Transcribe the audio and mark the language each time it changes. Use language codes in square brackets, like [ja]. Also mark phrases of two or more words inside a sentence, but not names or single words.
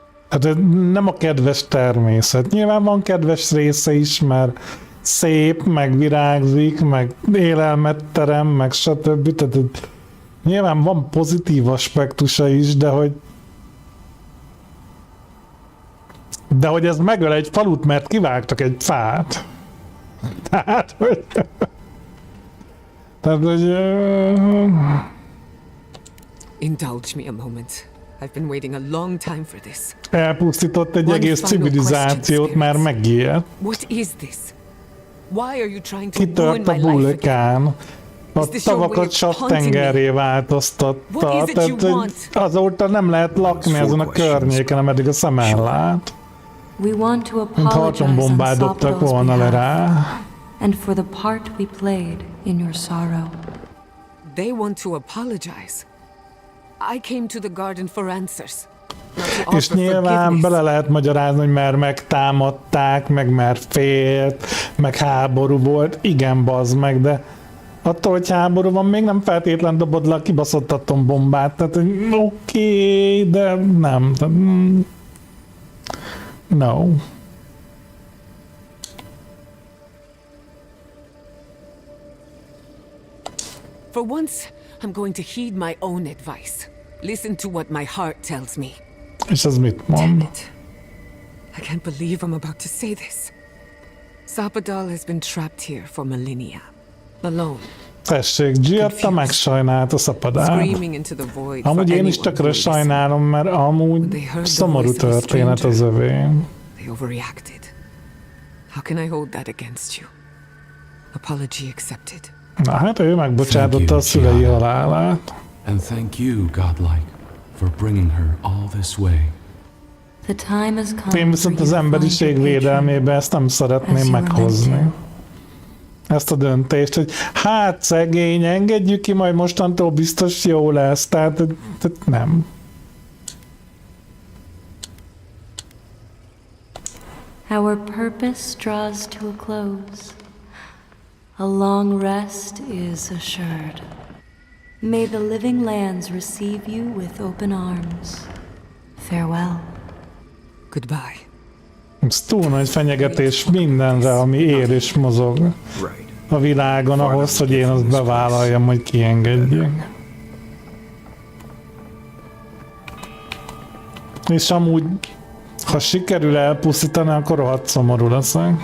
[hu] Hát nem a kedves természet. Nyilván van kedves része is, mert szép, meg virágzik, meg élelmet terem, meg stb. Tehát nyilván van pozitív aspektusa is, de hogy ez megöl egy falut, mert kivágtak egy fát. Tehát, hogy... [en] Indulge me a moment. I've been waiting a long time for this. [hu] Elpusztított egy egész civilizációt, már megijedt. [en] What is this? Why are you trying to [hu] Kitört a vulkán. A tavakat savtengerré változtatta. Tehát azóta nem lehet lakni ezen a környéken, ameddig a szem ellát. Mint ha atombombát dobtak volna le rá. [en] And for the part we played in your sorrow. They want to apologize. I came to the garden for answers. [hu] És nyilván bele lehet magyarázni, hogy mert megtámadták, meg mert félt, meg háború volt. Igen, bazd meg, de attól, hogy háború van, még nem feltétlen dobod le a kibaszott atombombát. Tehát oké, de nem. [en] No. For once, I'm going to heed my own advice. Listen to what my heart tells me. [hu] És ez mit mond? [en] I can't believe I'm about to say this. Sapadal has been trapped here for millennia. Alone. [hu] Tessék, Giatta megsajnált a Szapadát. Amúgy én is tökre sajnálom, mert amúgy szomorú történet az övé. [en] They overreacted. How can I hold that against you? Apology accepted. [hu] Na hát ő megbocsátotta a szülei halálát. [en] And thank you, godlike, for bringing her all this way. [hu] Én viszont az emberiség védelmébe ezt nem szeretném meghozni. Ezt a döntést, hogy hát szegény, engedjük ki, majd mostantól biztos jó lesz. Tehát nem. [en] Our purpose draws to a close. A long rest is assured. May the living lands receive you with open arms. Farewell. Goodbye. [hu] Ez túl nagy fenyegetés mindenre, ami él és mozog a világon ahhoz, hogy én azt bevállaljam, hogy kiengedjek. És amúgy, ha sikerül elpusztítani, akkor rohadt szomorú leszek.